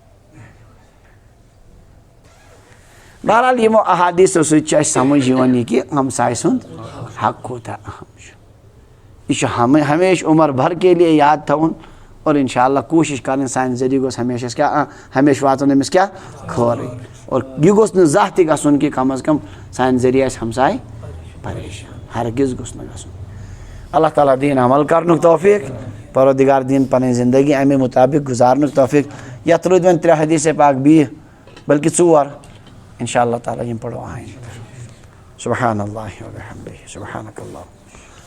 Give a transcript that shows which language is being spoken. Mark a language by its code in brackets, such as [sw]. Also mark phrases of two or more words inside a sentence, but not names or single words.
[ks] بہرحال یِمو احادیثو سۭتۍ چھُ اَسہِ سمجھ یِوان یہِ کہِ ہمساے سُنٛد حق کوٗتاہ اہم چھُ یہِ چھُ ہمیشہِ [ur] عمر بھر کے لیے [ks] یاد تھاوُن اور [ar] انشاء اللہ [ks] کوٗشِش کَرٕنۍ سانہِ ذٔریعہٕ گوٚژھ ہمیشہ أسۍ کیٛاہ ہمیشہِ واتُن أمِس کیٛاہ خٲرٕے اور یہِ گوٚژھ نہٕ زانٛہہ تہِ گژھُن کہِ کم از کم سانہِ ذٔریعہٕ آسہِ ہمساے پریشان ہرگز گوٚژھ نہٕ گژھُن اللہ تعالیٰ دِیِن عمل کرنُک توفیٖق پروردِگار دِیِن پنٕنۍ زندگی اَمے مُطابِق گُزارنُک توفیٖق یَتھ روٗدۍ وۄنۍ 3 حدیٖثے پاک بیٚیہِ بلکہِ 4 [ar] انشاء اللہ تعالیٰ [ks] یِم پَرو آیندٕ [ar] سبحان اللہ وبحمدہ سبحانک اللہم